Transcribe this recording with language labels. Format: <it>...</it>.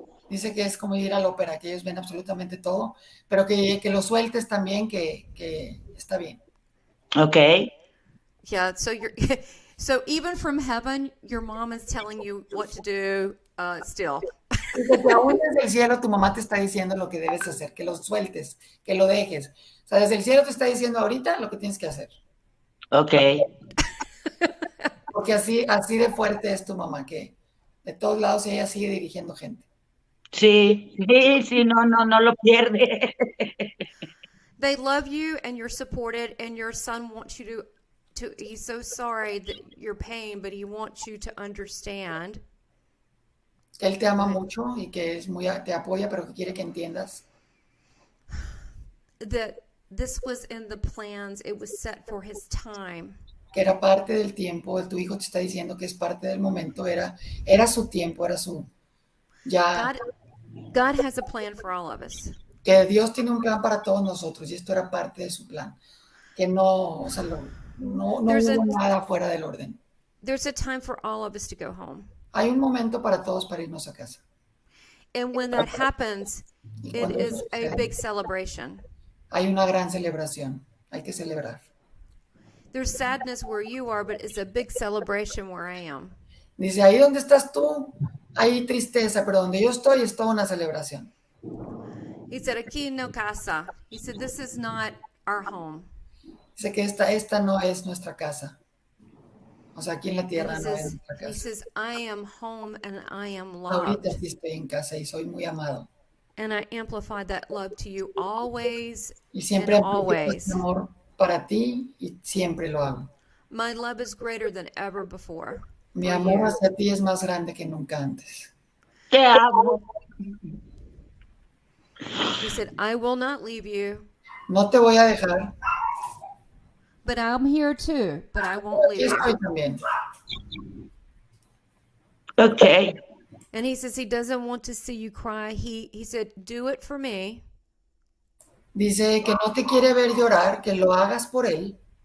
<es>Dice que es como ir a la ópera, que ellos ven absolutamente todo, pero que lo sueltes también, que está bien. Ok.</es> <en>Yeah, so even from heaven, your mom is telling you what to do still.</en> <es>Dice que aún desde el cielo tu mamá te está diciendo lo que debes hacer, que lo sueltes, que lo dejes. O sea, desde el cielo te está diciendo ahorita lo que tienes que hacer. Ok. Porque así de fuerte es tu mamá, que de todos lados ella sigue dirigiendo gente. Sí, no lo pierde.</es> <en>They love you and you're supported, and your son wants you to he's so sorry that you're pain, but he wants you to understand.</en> <es>Él te ama mucho y que te apoya, pero que quiere que entiendas</es> <en>That this was in the plans, it was set for his time.</en> <es>que era parte del tiempo. Tu hijo te está diciendo que es parte del momento, era su tiempo, era su ya.</es> <en>God has a plan for all of us.</en> <es>Que Dios tiene un plan para todos nosotros y esto era parte de su plan. Que no, o sea, no hubo nada fuera del orden.</es> <en>There's a time for all of us to go home.</en> <es>Hay un momento para todos para irnos a casa.</es> <en>And when that happens, it is a big celebration.</en> <es>Hay una gran celebración. Hay que celebrar.</es> <en>There's sadness where you are, but it's a big celebration where I am.</en> <es>Dice, ahí donde estás tú, hay tristeza, pero donde yo estoy es toda una celebración.</es> <en>He said,</en> <es>aquí no casa.</es> <en>He said, this is not our home.</en> <es>Dice que esta no es nuestra casa. O sea, aquí en la tierra no es nuestra</es> <en>He</en> <es>casa.</es> <en>says, I am home and I am loved.</en> <es>Ahorita sí estoy en casa y soy muy amado.</es> <en>And I amplify that love to you always</en> <es>Y siempre</es> <en>and</en> <es>amplifico</es> <en>always.</en> <es>este amor para ti y siempre lo hago.</es> <en>My love is greater than ever before.</en> <es>Mi amor hacia ti es más grande que nunca antes. Te amo.</es> <en>He said, I will not leave you,</en> <es>No te voy a dejar.</es> <en>but I'm here too, but I won't</en> <es>Aquí</es> <en>leave you.</en> <es>estoy también. Ok.</es> <en>And he says he doesn't want to see you cry. He said, do it for me.</en> <es>Dice que no te quiere ver llorar, que lo hagas por él.</es>